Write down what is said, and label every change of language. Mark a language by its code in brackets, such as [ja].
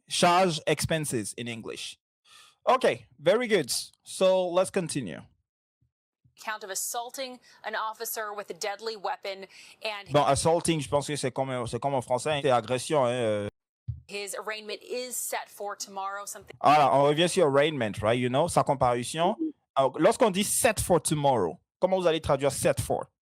[en] Charge, expenses in English. Okay, very good. So let's continue. Account of assaulting an officer with a deadly weapon and [fr] Bon, assaulting, je pense que c'est comme en français, hein, c'est agression. Hein, [en] his arraignment is set for tomorrow. Something. [fr] Voilà, on revient sur arraignment, [en] right? You know, [fr] sa comparution. Alors, lorsqu'on dit set for tomorrow, comment vous allez traduire set for?